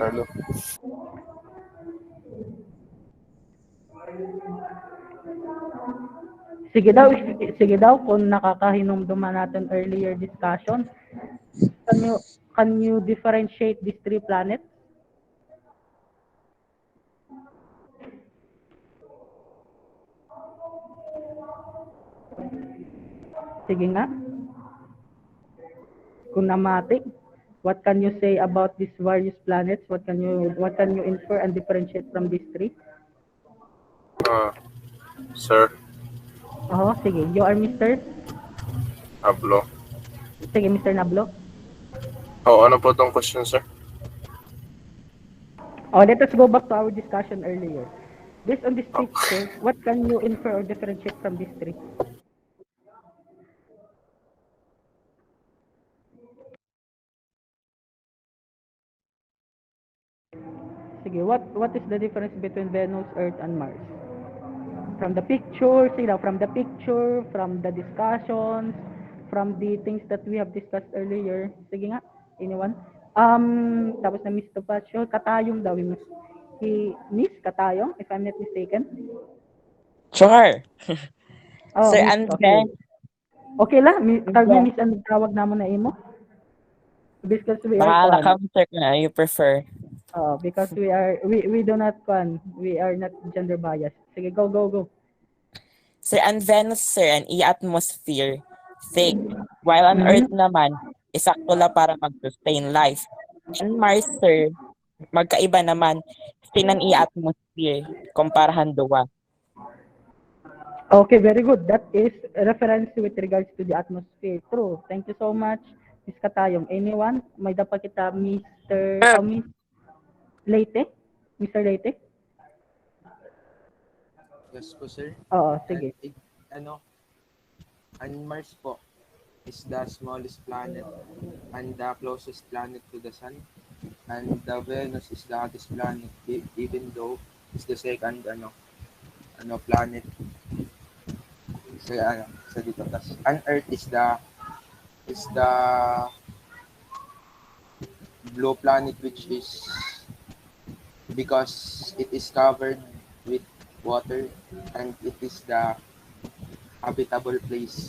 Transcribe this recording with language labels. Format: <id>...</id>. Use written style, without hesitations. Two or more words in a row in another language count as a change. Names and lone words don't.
<hil>Sige daw kung nakakahinumduman natin</hil> <en>earlier discussion. Can you differentiate these three planets?</en> <tl>Sige nga.</tl> <hil>Kung namatik,</hil> <en>what can you say about these various planets? What can you infer and differentiate from these three? Sir. Sige. You are Mr. Nablo. Sige, Mr. Nablo.</en> <tl>Ano po tong question, sir?</tl> <en>Let us go back to our discussion earlier. Based on this picture, what can you infer or differentiate from these three? Sige, what is the difference between Venus, Earth, and Mars? From the picture, from the discussions, from the things that we have discussed earlier.</en> <tl>Sige nga,</tl> <en>anyone?</en> <hil>Tapos na Miss Topacio, Katayong daw.</hil> <en>Miss Katayong, if I'm not mistaken. Sure. Sir, Miss, and okay. then,</en> <hil>Okay lang, Miss, ang tawag naman na imo?</hil> <en>Because we</en> <hil>bahala</hil> <en>are</en> <hil>ka, sir, kung</hil> <en>you prefer. because we do not we are not gender biased. Sige, go.</en> <hil>Sir, ang Venus, sir, ang atmosphere, thick.</hil> <en>While on Earth</en> <hil>naman, isakto lang para mag-sustain life.</hil> <en>And Mars,</en> <hil>sir, magkaiba naman, thin ang atmosphere, kumparahan duwa.</hil> <en>Okay, very good. That is a reference with regards to the atmosphere. True. Thank you so much, Miss Katayong. Anyone?</en> <hil>May dapat kita, Mr. Miss Leite? Mr. Leite?</hil> <en>Yes po, sir.</en> <hil>Sige.</hil> <en>Ang Mars po is the smallest planet and the closest planet to the Sun. And the Venus is the hottest planet, even though it's the second planet</en> <hil>sa dito.</hil> <en>And Earth is the blue planet, which is because it is covered with water and it is the habitable place.</en>